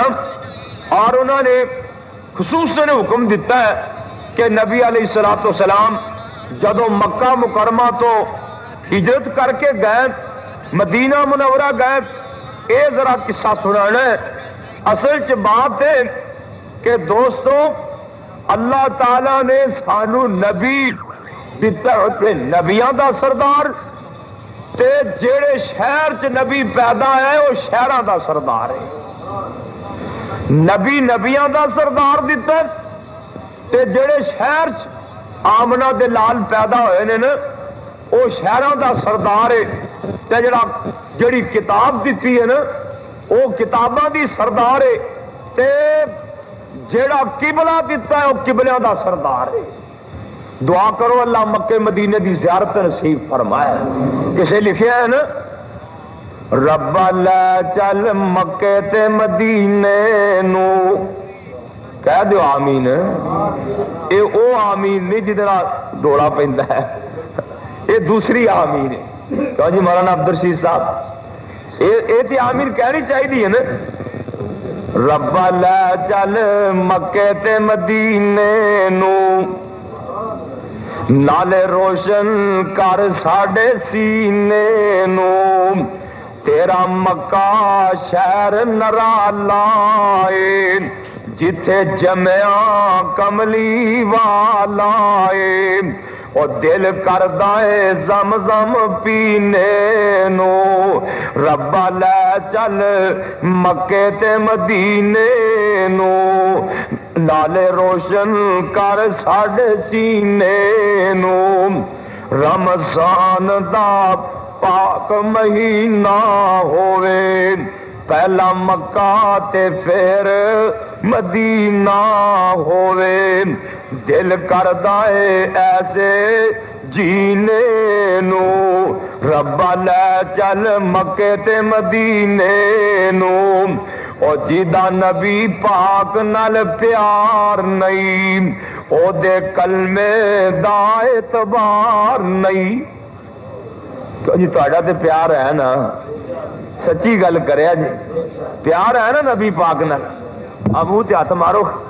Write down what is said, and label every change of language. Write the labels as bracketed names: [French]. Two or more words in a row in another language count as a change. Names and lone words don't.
[Urdu] اور انہوں نے خصوصاً حکم دیتا ہے کہ نبی [Arabic] علیہ الصلوۃ والسلام [Urdu] جدو مکہ مکرمہ تو ہجرت کر کے گئے مدینہ منورہ گئے، اے ذرا قصہ سنانا ہے۔ [Punjabi] اصل چ بات ہے کہ دوستو اللہ تعالی نے سانو نبی دیتا ہے، نبیاں دا سردار تے جیڑے شہر چ نبی پیدا ہے وہ شہراں دا سردار ہے۔ نبی نبیاں دا سردار دیتا تے جیڑے شہر چ آمنہ دے لال پیدا ہوئے نے نا وہ شہراں دا سردار ہے، تے جڑی کتاب دیتی ہے نا وہ کتاباں دی سردار ہے، تے جیڑا قبلہ دیتا ہے وہ قبلیاں دا سردار ہے۔ دعا کرو اللہ مکے مدینے دی زیارت نصیب فرمائے۔ کسے لکھیا ہے نا رب لے چل مکے تے مدینے نو، کہہ دیو آمین۔ اے او آمین نہیں جدنا دوڑا پیندا ہے، اے دوسری آمین ہے۔ کہو جی مولانا عبدالرشید صاحب اے تے آمین کہنی چاہیے نا، رب لے چل مکے تے مدینے نو نالے روشن کر ساڈے سینے نو تیرا مکہ شہر نرالا اے جتھے جمیا کملی والا اے او دل کردا اے زم زم پینے نو ربا لے چل مکے تے مدینے نو لالے روشن کر ساڈے سینے نو رمضان دا پاک مہینہ ہووے پہلا مکہ تے پھر مدینہ ہووے دل کردا اے ایسے جینے نو ربا لے چل مکے تے مدینے نو او جیدا نبی پاک نال پیار نہیں او دے کلمے دا اعتبار نہیں جی تہاڈا تے پیار ہے نا سچی گل کریا جی پیار ہے نا نبی پاک نال منہ تے ہاتھ مارو